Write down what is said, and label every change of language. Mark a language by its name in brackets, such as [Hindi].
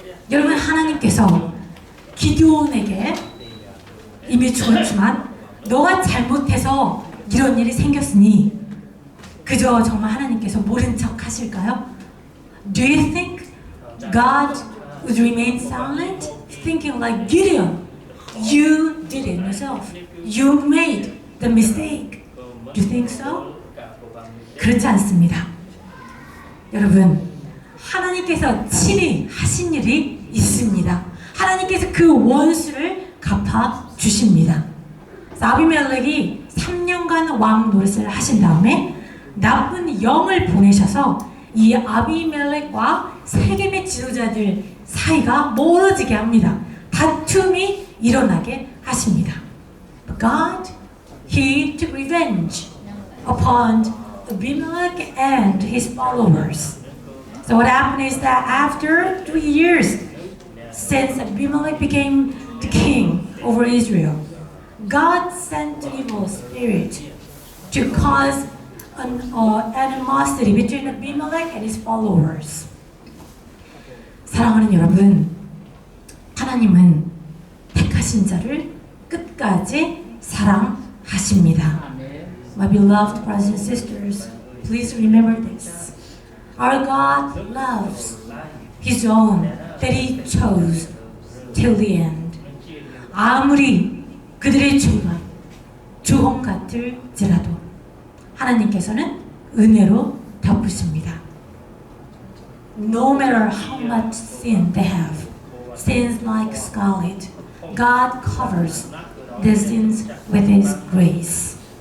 [Korean] 여러분, 하나님께서 기드온에게 이미 죽었지만 너가 잘못해서 이런 일이 생겼으니 그저 정말 하나님께서 모른 척 하실까요? [English] Do you think God would remain silent, thinking like Gideon? You did it yourself. You made the mistake. Do you think so? [Korean] 그렇지 않습니다. 여러분, 하나님께서 친히 하신 일이 있습니다. 하나님께서 그 원수를 갚아 주십니다. 아비멜렉이 3년간 왕 노릇을 하신 다음에 나쁜 영을 보내셔서 이 아비멜렉과 세겜의 지도자들 사이가 멀어지게 합니다. 다툼이 일어나게 하십니다. [English] But God, He took revenge upon Abimelech and his followers. So what happened is that after 3 years since Abimelech became the king over Israel, God sent an evil spirit to cause an animosity between Abimelech and his followers. [Korean] 사랑하는 여러분, 하나님은 택하신 자를 끝까지 사랑하십니다. [English] My beloved brothers and sisters, please remember this. Our God loves His own that He chose till the end. [Korean] 아무리 그들의 죄가 주홍 같을지라도 하나님께서는 은혜로 덮으십니다. [English] No matter how much sin they have, sins like scarlet, God covers their sins with His grace.